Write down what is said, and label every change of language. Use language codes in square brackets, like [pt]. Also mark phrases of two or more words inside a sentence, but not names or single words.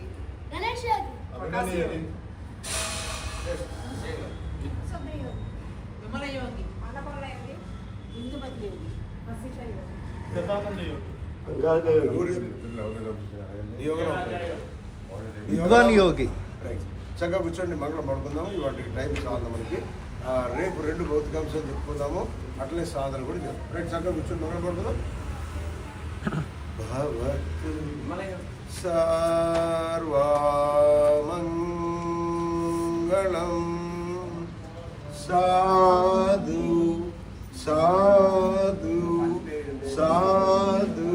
[te] गणेश योगी, प्रकाश योगी, सब्र योगी, विमल योगी, आनपगड़ योगी, इंदुमती योगी, वशिष्ठ योगी, गदानंद योगी, విద్వాన్ యోగి. చక్కగా కూర్చోండి. మంగళం పడుకుందాము. ఇవాటికి టైం చాలు మనకి. రేపు 2 భౌతికాంశాలు చెప్పుకుందాము. అట్లనే సాధన కూడా చేద్దాం. రైట్, చక్కగా కూర్చొని మంగళం పడుకుందాం. భగవత్ సర్వమంగళం సాధు సాధు సాధు.